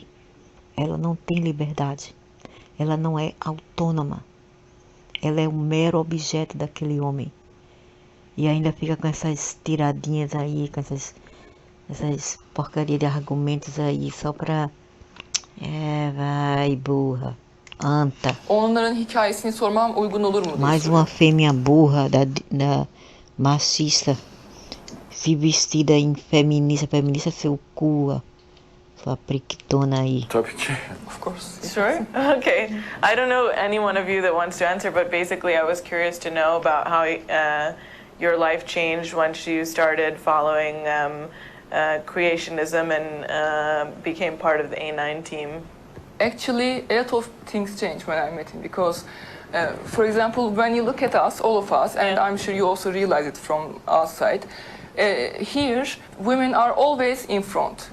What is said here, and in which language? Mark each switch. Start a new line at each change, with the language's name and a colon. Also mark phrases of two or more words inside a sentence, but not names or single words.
Portuguese: Ela não tem liberdade. Ela não é autônoma. Ela é um mero objeto daquele homem. E ainda fica com essas tiradinhas aí, com essas porcarias de argumentos aí, só pra... vai, burra. Anta.
Turkish: onların hikayesini sormam uygun olur mu diye
Portuguese: Mais
Turkish: soruyor.
Portuguese: uma fêmea burra da machista, se vestida em feminista seu cu, sua priquitona aí.
Turkish: Tabii ki.
English: Of course. Sure. Okay. I don't know any one of you that wants to answer, but basically I was curious to know about how your life changed once you started following creationism and became part of the A9 team. Actually, a lot of things changed when I met him because, for example, when you look at us, all of us, and I'm sure you also realize it from outside, here women are always in front.